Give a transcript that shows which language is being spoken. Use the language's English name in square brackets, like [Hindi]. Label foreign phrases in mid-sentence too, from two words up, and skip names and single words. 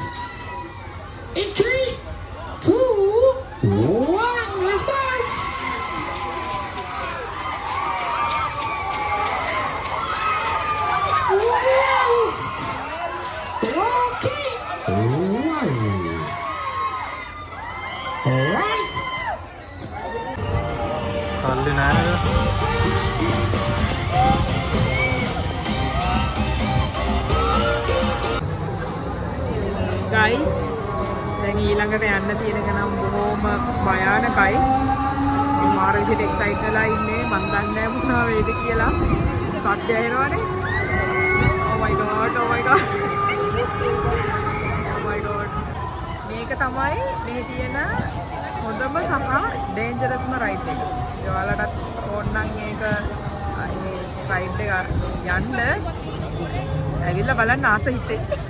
[English] In 3, 2, 1, let's bounce! Okay. Alright. [Sinhala] සල්ලි නෑ නේද? ගයිස් දැන් ඊළඟට යන්න තියෙන එක නම් බොහොම භයානකයි. මම මාර විදිහට එක්සයිට් වෙලා ඉන්නේ. මන් දන්නේ නැහැ මොනවා වේද කියලා. සද්ද ඇහෙනවනේ. [English] Oh my god, oh my god. Oh my god. [Sinhala] මේක තමයි මේ තියෙන හොඳම සහ [English] dangerous ride [Sinhala] එක. ඒ ඔයාලටත් ඕනනම් ඒක රයිඩ් එක යන්න ඇවිල්ලා බලන්න ආස හිතේ.